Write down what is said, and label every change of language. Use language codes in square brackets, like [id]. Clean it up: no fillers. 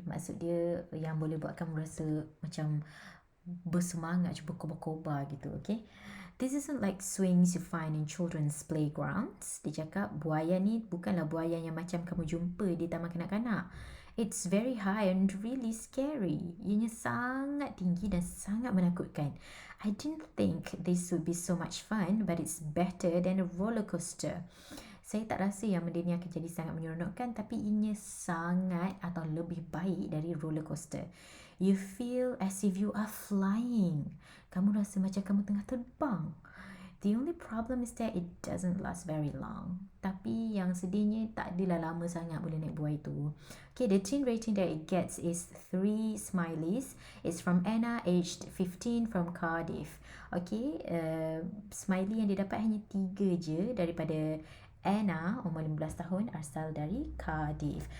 [ms] Maksud dia yang boleh buat kamu rasa macam bersemangat, cuba kobar-kobar gitu. [en] Okay, this isn't like swings you find in children's playgrounds. [ms] Dia cakap buaya ni bukanlah buaya yang macam kamu jumpa di taman kanak-kanak. [en] It's very high and really scary. [ms] Ianya sangat tinggi dan sangat menakutkan. [en] I didn't think this would be so much fun, but it's better than a roller coaster. [ms] Saya tak rasa yang benda ni akan jadi sangat menyeronokkan, tapi ianya sangat atau lebih baik dari roller coaster. [en] You feel as if you are flying. [ms] Kamu rasa macam kamu tengah terbang. [en] The only problem is that it doesn't last very long. [ms] Tapi yang sedihnya tak adalah lama sangat boleh naik buaya tu. [en] Okay, the teen rating that it gets is 3 smileys. It's from Anna, aged 15, from Cardiff. [ms] Okay, smiley yang dia dapat hanya 3 je daripada Anna, umur 15 tahun, asal dari Cardiff.